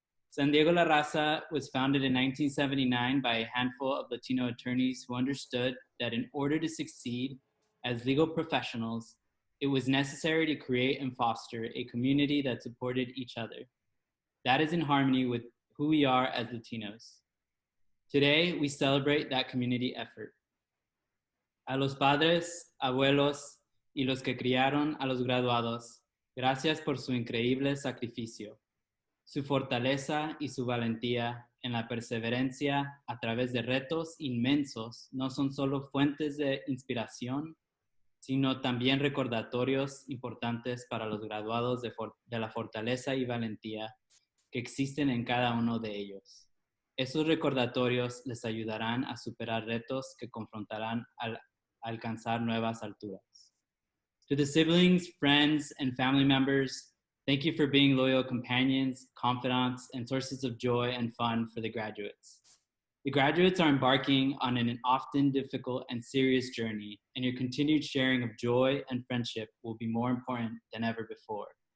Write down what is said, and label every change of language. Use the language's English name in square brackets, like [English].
[English] San Diego La Raza was founded in 1979 by a handful of Latino attorneys who understood that in order to succeed as legal professionals, it was necessary to create and foster a community that supported each other. That is in harmony with who we are as Latinos. Today, we celebrate that community effort. [Spanish] A los padres, abuelos, y los que criaron a los graduados, gracias por su increíble sacrificio, su fortaleza y su valentía en la perseverancia a través de retos inmensos no son solo fuentes de inspiración, sino también recordatorios importantes para los graduados de la fortaleza y valentía que existen en cada uno de ellos. Esos recordatorios les ayudarán a superar retos que confrontarán al alcanzar nuevas alturas. [English] To the siblings, friends, and family members, thank you for being loyal companions, confidants, and sources of joy and fun for the graduates. The graduates are embarking on an often difficult and serious journey, and your continued sharing of joy and friendship will be more important than ever before.